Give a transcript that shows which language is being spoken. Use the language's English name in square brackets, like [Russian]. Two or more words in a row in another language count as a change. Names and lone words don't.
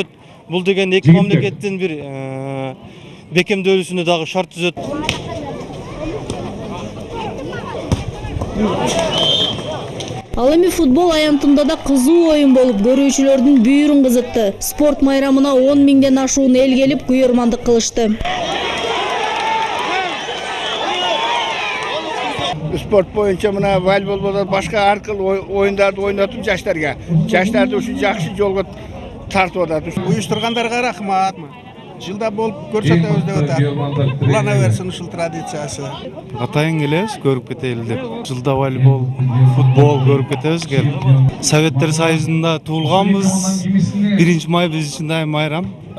[Kyrgyz] Бул деген эки мамлекеттин бир бекемдөөлүсүнө дагы шарт түзөт. Ал эми футбол аянтында да кызуу оюн болуп, көрүүчүлөрдүн бүйүрүн кызытты. Спорт майрамына 10 миңден ашуун эл келип, күйөрмандык кылышты. Sport boyunca mına volleybol bolot, başka har xil oyunlarda oynatып жаштарга. Жаштарды ушул жакшы жолго тартып атат. Уюштургандарга рахмат. Жылда болуп көрсөтөбүз деп атат. Улана берсин ушул традициясы. Атайын келебиз, көрүп кетели деп. Жылда волейбол, футбол көрүп кетебиз келип. Советтер Союзунда туулганбыз. 1-май биз үчүн дайым майрам.